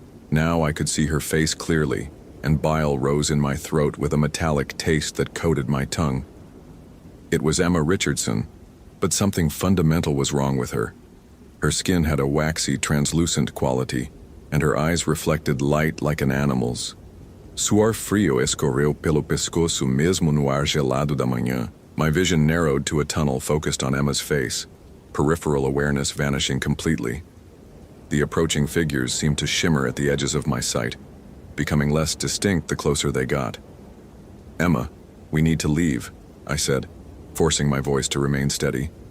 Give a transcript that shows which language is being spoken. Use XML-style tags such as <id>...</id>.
<en>Now I could see her face clearly, and bile rose in my throat with a metallic taste that coated my tongue. It was Emma Richardson, but something fundamental was wrong with her. Her skin had a waxy, translucent quality, and her eyes reflected light like an animal's.</en> <pt>Suor frio escorreu pelo pescoço mesmo no ar gelado da manhã.</pt> <en>My vision narrowed to a tunnel focused on Emma's face, peripheral awareness vanishing completely. The approaching figures seemed to shimmer at the edges of my sight, becoming less distinct the closer they got. "Emma, we need to leave," I said, forcing my voice to remain steady.</en>